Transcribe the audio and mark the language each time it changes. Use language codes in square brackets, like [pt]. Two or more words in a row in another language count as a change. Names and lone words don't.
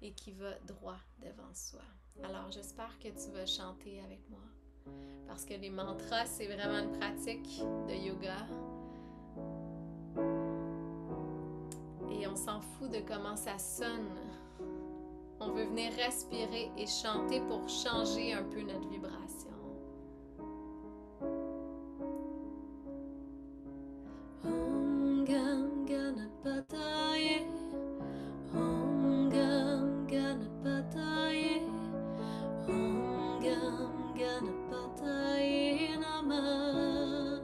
[fr] et qui va droit devant soi. Alors j'espère que tu vas chanter avec moi parce que les mantras, c'est vraiment une pratique de yoga et on s'en fout de comment ça sonne. On veut venir respirer et chanter pour changer un peu notre vibration. [sa] Om Gam Ganapataye, Om Gam Ganapataye, Om Gam Ganapataye Namah.